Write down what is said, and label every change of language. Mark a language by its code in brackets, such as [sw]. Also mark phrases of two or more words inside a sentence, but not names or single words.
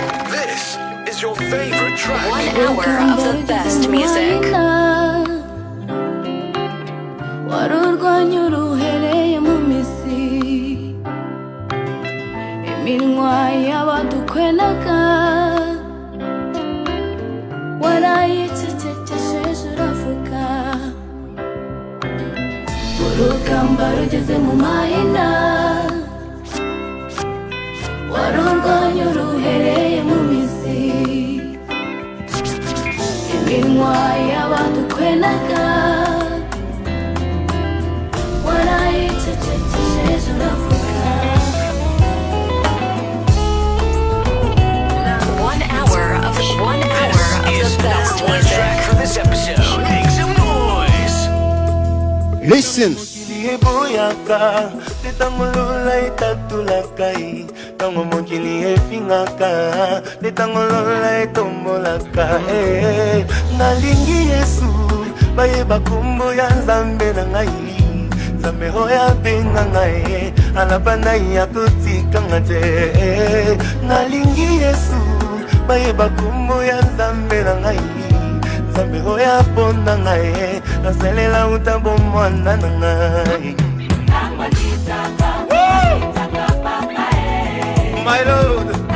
[en] This is your favorite track. One hour of the best music. [rw] Warurwanya uruhereye mu mizi, iminwa y'abadukwenaga warayicecekesheje uravuga. Urugamba rugeze mu mahina, warurwanya uruhereye mu mizi, iminwa y'abadukwenaga warayicecekesheje uravuga. [en] One hour of, one hour of the best music. Listen. [ln] Mokili eboyaka, nde tango lola itatulaka ye. Tango mokili efingaka, nde tango lola etombolaka, eh. Nalingi Yesu, bayeba kombo ya Nzambe na ngai. Nzambe oyo abenga ngai, alaba na ye akotika nga te. Nalingi Yesu, bayeba kombo ya Nzambe na ngai. Nzambe oyo aponda ngai, nasalela uta bomwana na ngai. [en] Woo! My Lord.